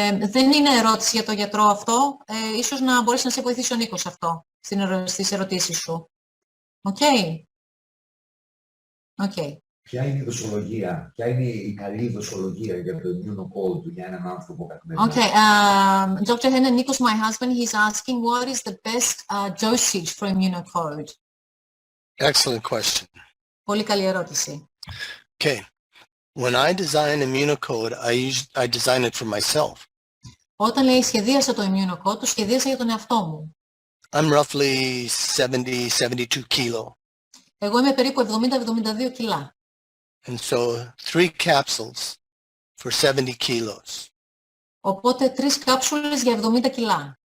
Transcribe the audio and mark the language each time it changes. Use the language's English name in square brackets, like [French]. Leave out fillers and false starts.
[Greek] Δεν είναι ερώτηση για το γιατρό αυτό, ίσως να μπορέσει να σε βοηθήσει ο Νίκος αυτό, στις ερωτήσεις σου. Οκ. Ποια είναι η δοσολογία, ποια είναι η καλή δοσολογία για το Immunocode για έναν άνθρωπο καθημερινά? [English] Okay, Dr. Hennen, Nikos, my husband, he's asking what is the best dosage for Immunocode? Excellent question. [Greek] Πολύ καλή ερώτηση. [English] Okay. When I design Immunocode, I design it for myself. [Greek] Όταν λέει σχεδίασα το Immunocode, το σχεδίασα για τον εαυτό μου. [English] I'm roughly 70-72 kilo. [Greek] Εγώ είμαι περίπου 70-72 κιλά. [English] And so 3 capsules for 70 kilos. [Greek] Οπότε 3 κάψουλες για 70 κιλά.